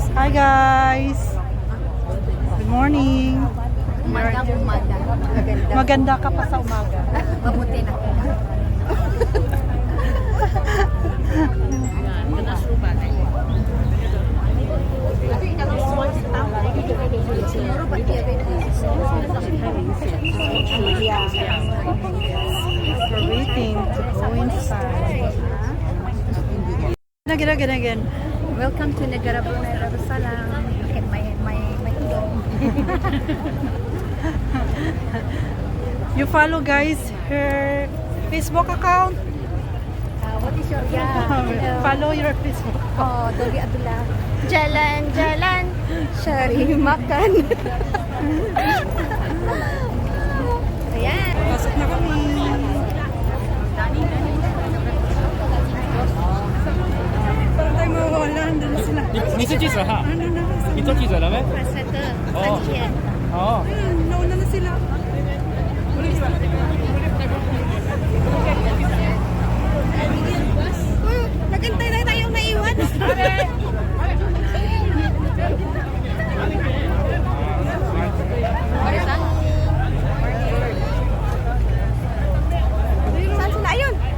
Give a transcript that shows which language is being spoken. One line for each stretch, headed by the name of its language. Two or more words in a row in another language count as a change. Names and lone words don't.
English: guys. Good morning.
Filipino: Umaga. Maganda ka pa sa umaga. Mabuti na.
English: We're waiting to go inside. Again. Welcome to Negara Brunei Darussalam. Look at my home. You follow guys her Facebook account. What is your Follow your Facebook.
Malay: Oh, Doli Abdullah. Jalan, syari makan.
Filipino: Ayan. Pasok na kami. Parang tayo mawawala. Andun na sila.
Chinese: 你是记者哈？
Filipino: Ano na ba?
Chinese: 你做记者了没？ Oh. 哦，
Filipino: Ayun, nauna na sila. Nagantay na tayong naiwan. Saan sila? Ayun!